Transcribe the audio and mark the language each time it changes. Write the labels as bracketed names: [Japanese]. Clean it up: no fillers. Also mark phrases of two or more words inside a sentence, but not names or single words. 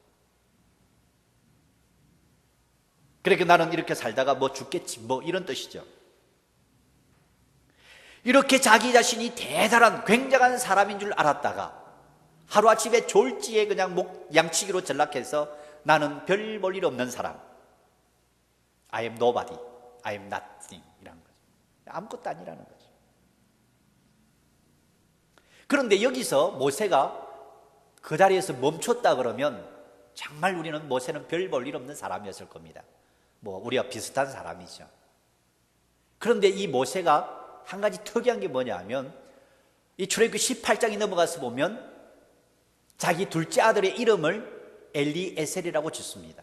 [Korean] 그러니까 나는 이렇게 살다가 뭐 죽겠지 뭐 이런 뜻이죠. 이렇게 자기 자신이 대단한 굉장한 사람인 줄 알았다가 하루아침에 졸지에 그냥 양치기로 전락해서 나는 별 볼 일 없는 사람, [English] I am nobody, I am nothing [Korean] 이라는 거죠. 아무것도 아니라는 거죠. 그런데 여기서 모세가 그 자리에서 멈췄다 그러면 정말 우리는 모세는 별 볼 일 없는 사람이었을 겁니다. 뭐 우리와 비슷한 사람이죠. 그런데 이 모세가 한 가지 특이한 게 뭐냐면 이 출애굽기 18장에 넘어가서 보면 자기 둘째 아들의 이름을 엘리에셀이라고 짓습니다.